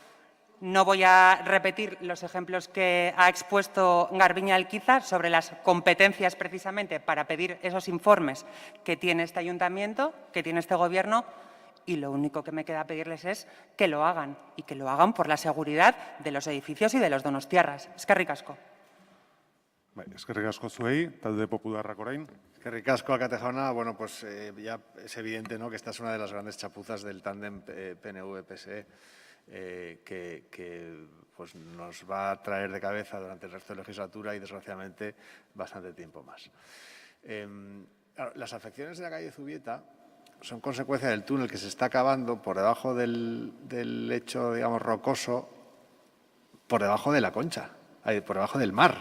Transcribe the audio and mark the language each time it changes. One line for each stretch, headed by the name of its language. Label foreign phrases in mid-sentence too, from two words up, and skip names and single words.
Spanish: No voy a repetir los ejemplos que ha expuesto Garbiñe Alquizar sobre las competencias precisamente para pedir esos informes que tiene este ayuntamiento, que tiene este Gobierno, y lo único que me queda pedirles es que lo hagan, y que lo hagan por la seguridad de los edificios y de los donostiarras.
Basque: Eskerrik asko. Eskerrik asko zuei, talde popularrak orain. Eskerrik asko, alkate jauna.
Spanish: Bueno, pues ya es evidente, ¿no?, que esta es una de las grandes chapuzas del tándem PNV-PSE que pues nos va a traer de cabeza durante el resto de la legislatura y, desgraciadamente, bastante tiempo más. Claro, las afecciones de la calle Zubieta son consecuencia del túnel que se está cavando por debajo del lecho, digamos, rocoso, por debajo de la Concha, por debajo del mar.